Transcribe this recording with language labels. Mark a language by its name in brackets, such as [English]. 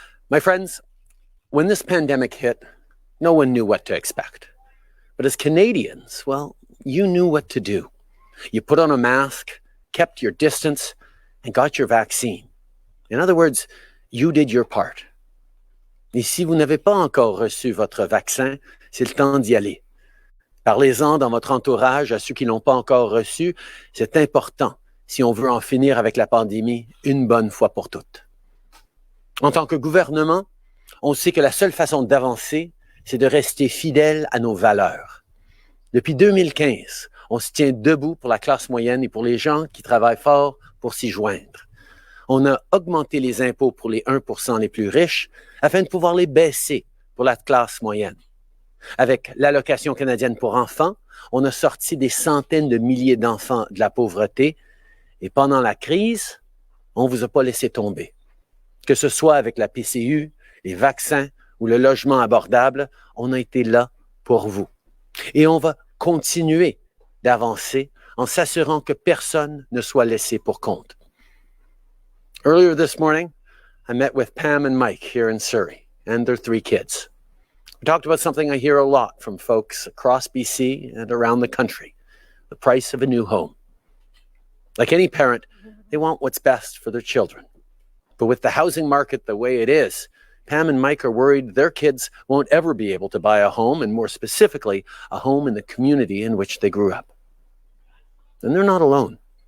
[English] My friends, when this pandemic hit, no one knew what to expect. But as Canadians, well, you knew what to do. You put on a mask, kept your distance, and got your vaccine. In other words, you did your part. [French] Et si vous n'avez pas encore reçu votre vaccin, c'est le temps d'y aller. Parlez-en dans votre entourage à ceux qui ne l'ont pas encore reçu. C'est important si on veut en finir avec la pandémie une bonne fois pour toutes. En tant que gouvernement, on sait que la seule façon d'avancer, c'est de rester fidèle à nos valeurs. Depuis 2015, on se tient debout pour la classe moyenne et pour les gens qui travaillent fort pour s'y joindre. On a augmenté les impôts pour les 1% les plus riches afin de pouvoir les baisser pour la classe moyenne. Avec l'allocation canadienne pour enfants, on a sorti des centaines de milliers d'enfants de la pauvreté et pendant la crise, on ne vous a pas laissé tomber. Que ce soit avec la PCU, les vaccins ou le logement abordable, on a été là pour vous. Et on va continuer d'avancer en s'assurant que personne ne soit laissé pour compte. [English] Earlier this morning, I met with Pam and Mike here in Surrey and their 3 kids. We talked about something I hear a lot from folks across BC and around the country, the price of a new home. Like any parent, they want what's best for their children. But with the housing market the way it is, Pam and Mike are worried their kids won't ever be able to buy a home, and more specifically, a home in the community in which they grew up. And they're not alone.